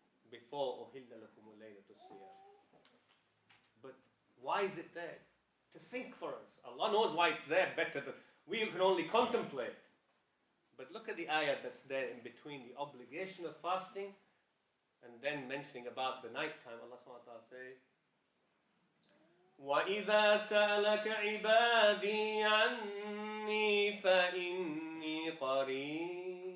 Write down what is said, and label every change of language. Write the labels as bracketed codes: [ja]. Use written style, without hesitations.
[ar] Before أُحِلَّ لَكُمُ اللَّيْلَةُ الصِّيَامِ. [en] But why is it there? To think for us. Allah knows why it's there better than we can only contemplate. But look at the ayah that's there in between the obligation of fasting and then mentioning about the night time. [ar] Allah subhanahu wa ta'ala says, وَإِذَا سَأَلَكَ عِبَادِي عَنِّي فَإِنِّي قَرِيبٌ.